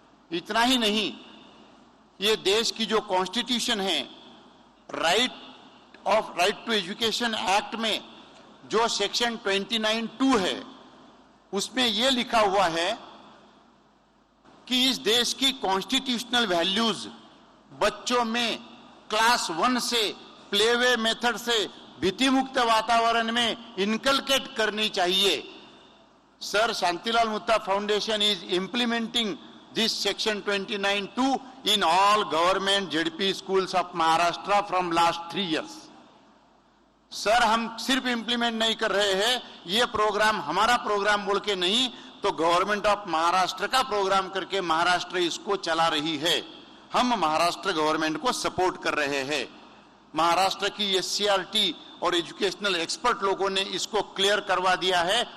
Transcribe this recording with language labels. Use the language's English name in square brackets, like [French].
[Hindi] इतना ही नहीं, ये देश की जो कॉन्स्टिट्यूशन है, राइट टू एजुकेशन एक्ट में जो सेक्शन 29(2) है, उसमें यह लिखा हुआ है कि इस देश की कॉन्स्टिट्यूशनल वैल्यूज बच्चों में क्लास 1 से प्लेवे मेथड से भीति मुक्त वातावरण में इनकलकेट करनी चाहिए। [English] Sir, Shantilal Mutta Foundation is implementing this section 29(2) in all government ZP schools of Maharashtra from last 3 years. [Hindi] Sir, हम सिर्फ इंप्लीमेंट नहीं कर रहे हैं, ये प्रोग्राम हमारा प्रोग्राम बोल के नहीं, तो गवर्नमेंट ऑफ महाराष्ट्र का प्रोग्राम करके महाराष्ट्र इसको चला रही है। हम महाराष्ट्र गवर्नमेंट को सपोर्ट कर रहे हैं। महाराष्ट्र की SCRT और एजुकेशनल एक्सपर्ट लोगों ने इसको क्लियर करवा दिया है।